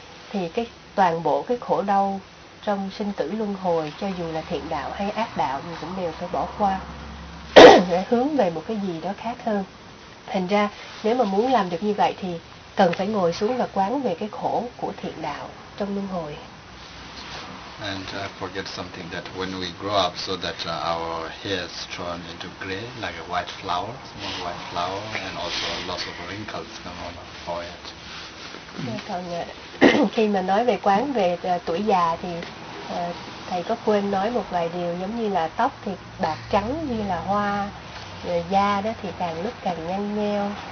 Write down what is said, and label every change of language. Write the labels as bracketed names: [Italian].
[Vietnamese] Thì cái toàn bộ cái khổ đau trong sinh tử luân hồi, cho dù là thiện đạo hay ác đạo, mình cũng đều phải bỏ qua để hướng về một cái gì đó khác hơn. Thành ra nếu mà muốn làm được như vậy thì cần phải ngồi xuống và quán về cái khổ của thiện đạo trong luân hồi. [English] And forget something, that when we grow up, so that our hair is turned into gray like a white flower, small white flower, and also lots of wrinkles come on our forehead. [Vietnamese] Còn khi mà nói về quán về tuổi già thì thầy có quên nói một vài điều, giống như là tóc thì bạc trắng như là hoa, rồi da đó thì càng lúc càng nhăn nheo.